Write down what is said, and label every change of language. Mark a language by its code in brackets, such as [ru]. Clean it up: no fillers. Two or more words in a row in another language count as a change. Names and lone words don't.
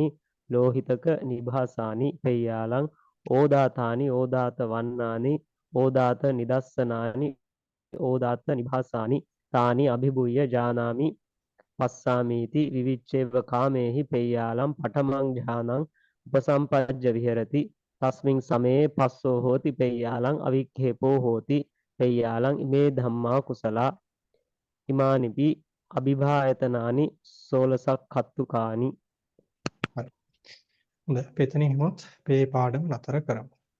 [pi] ලෝහිතක නිභාසානි පෙය්‍යාලං ඕදාතානි ඕදාත වන්නානි ඕදාත නිදස්සනානි ඕදාත නිභාසානි තානි අභිභුය්‍ය ජානාමි පස්සාමීති විවිච්ඡේව කාමේහි පෙය්‍යාලම් පඨමං ඥානං උපසම්පජ්ජ විහෙරති තස්මින් සමේ පස්සෝ හෝති පෙය්‍යාලං අවික්ඛේපෝ හෝති පෙය්‍යාලං ඉමේ ධම්මා කුසලා ඉමානිපි අභිභායතනානි 16ක් කත්තුකානි. [si] හරි. හොඳයි. අපි එතනින් හිමොත් මේ පාඩම නතර කරමු.